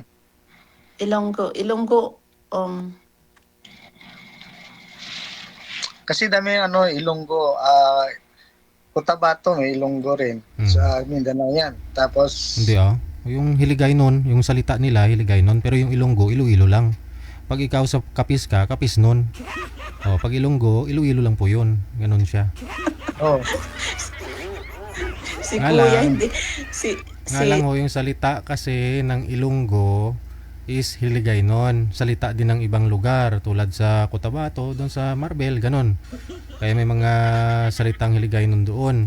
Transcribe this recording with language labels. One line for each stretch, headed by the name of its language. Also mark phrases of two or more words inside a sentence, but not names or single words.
Filipino: Ilonggo. Kasi dami Ilonggo, Cotabato may Ilonggo rin. Sa Mindanao yan. Tapos Hindi yung Hiligaynon, yung salita nila Hiligaynon, pero yung Ilonggo, Iloilo lang. Pag ikaw sa Kapis ka, Kapisnon. Pag Ilonggo, Iloilo lang po yun. Ganon siya. Oh. Si Kuya hindi. Nga lang yung salita kasi ng Ilonggo is Hiligaynon. Salita din ng ibang lugar tulad sa Cotabato, doon sa Marbel, ganon. Kaya may mga salitang Hiligaynon doon.